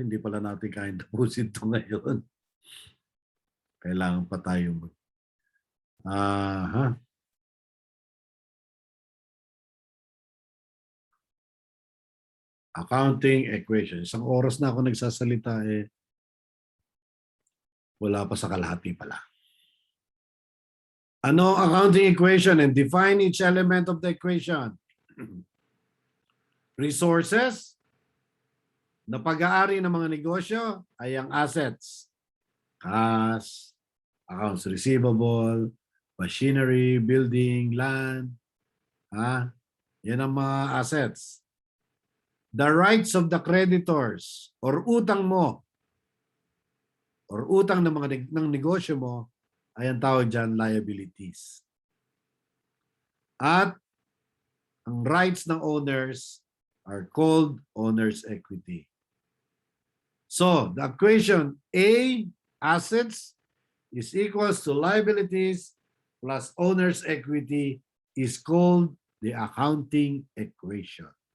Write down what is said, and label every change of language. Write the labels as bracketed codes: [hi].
[tl] Hindi pala natin kayang tapusin to ngayon. Kailangan pa tayo accounting equation. Isang oras na ako nagsasalita wala pa sa kalahati pala. [en] Ano accounting equation and define each element of the equation? [tl] Resources na pag-aari ng mga negosyo ay ang assets. [en] Cash, accounts receivable, machinery, building, land. [tl] Yan ang mga assets. [en] The rights of the creditors [tl] or utang mo or utang ng mga ng negosyo mo ay ang tawag dyan liabilities. At ang [en] rights ng owners are called owner's equity. So, the equation A, assets, is equals to liabilities plus owner's equity is called the accounting equation.